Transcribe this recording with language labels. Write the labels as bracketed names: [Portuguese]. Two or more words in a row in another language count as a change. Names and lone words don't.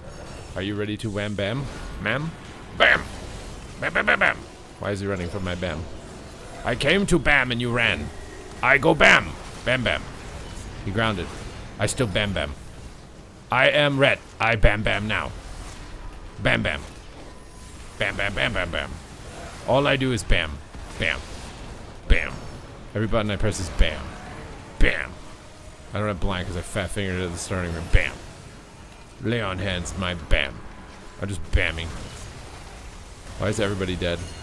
[English] Are you ready to wham bam? Ma'am? Bam! Bam bam bam bam! Why is he running from my bam? I came to bam and you ran. I go bam! Bam bam. He grounded. I still bam bam. I am red. I bam bam now. Bam bam. Bam bam bam bam bam. All I do is bam. Bam. Bam. Every button I press is bam. Bam. I don't have blank because I fat fingered it at the starting room. Bam. Lay on hands, my bam. I'm just bamming. Why is everybody dead?